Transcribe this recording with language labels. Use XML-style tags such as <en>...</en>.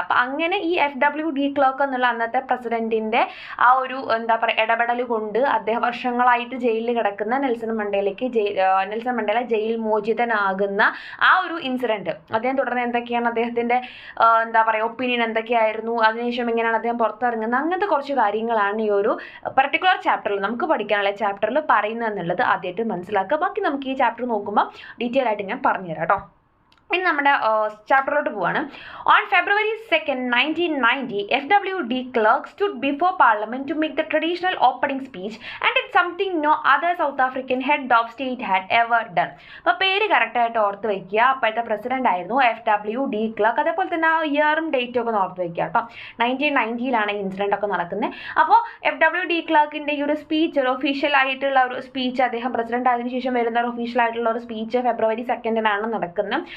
<ml>അപ്പം അങ്ങനെ ഈ FW ക്ലർക്ക് എന്നുള്ള അന്നത്തെ പ്രസിഡന്റിൻ്റെ ആ ഒരു ഇടപെടൽ കൊണ്ട് അദ്ദേഹം വർഷങ്ങളായിട്ട് ജയിലിൽ കിടക്കുന്ന നെൽസൺ മണ്ടേല ജയിൽ മോചിതനാകുന്ന ആ ഒരു ഇൻസിഡന്റ്, അദ്ദേഹം തുടർന്ന് എന്തൊക്കെയാണ് അദ്ദേഹത്തിന്റെ ഒപ്പീനിയൻ എന്തൊക്കെയായിരുന്നു, അതിനുശേഷം എങ്ങനെയാണ് അദ്ദേഹം പുറത്തിറങ്ങുന്നത്, അങ്ങനത്തെ കുറച്ച് കാര്യങ്ങളാണ് ഈ ഒരു പർട്ടിക്കുലർ ചാപ്റ്ററിൽ നമുക്ക് പഠിക്കാനുള്ള ചാപ്റ്ററിൽ പറയുന്നത് എന്നുള്ളത് ആദ്യമായിട്ട് മനസ്സിലാക്കുക. ബാക്കി നമുക്ക് ഈ ചാപ്റ്റർ നോക്കുമ്പോൾ ഡീറ്റെയിൽ ആയിട്ട് ഞാൻ പറഞ്ഞുതരാം കേട്ടോ. ഇനി നമ്മുടെ ചാപ്റ്ററിലോട്ട് പോവാണ്.</ml> <en>On February 2nd, 1990, FW Klerk stood before Parliament to make the traditional opening speech and did something no other South African head of state had ever done.</en> <ml>അപ്പോൾ പേര് കറക്റ്റായിട്ട് ഓർത്ത് വയ്ക്കുക. അപ്പോഴത്തെ പ്രസിഡന്റ് ആയിരുന്നു FW ക്ലർക്ക്. അതേപോലെ തന്നെ ആ ഇയറും ഡേറ്റും ഒക്കെ ഓർത്ത് വയ്ക്കുക കേട്ടോ. 1990 ഇൻസിഡന്റ് ഒക്കെ നടക്കുന്നത്. അപ്പോൾ FW ക്ലർക്കിൻ്റെ ഈ ഒരു സ്പീച്ച്, ഒരു ഒഫീഷ്യൽ ആയിട്ടുള്ള ഒരു സ്പീച്ച്, അദ്ദേഹം പ്രസിഡന്റ് ആയതിനു ശേഷം വരുന്ന ഒരു ഒഫീഷ്യൽ ആയിട്ടുള്ള ഒരു സ്പീച്ച് February 2nd നടക്കുന്നത്.</ml>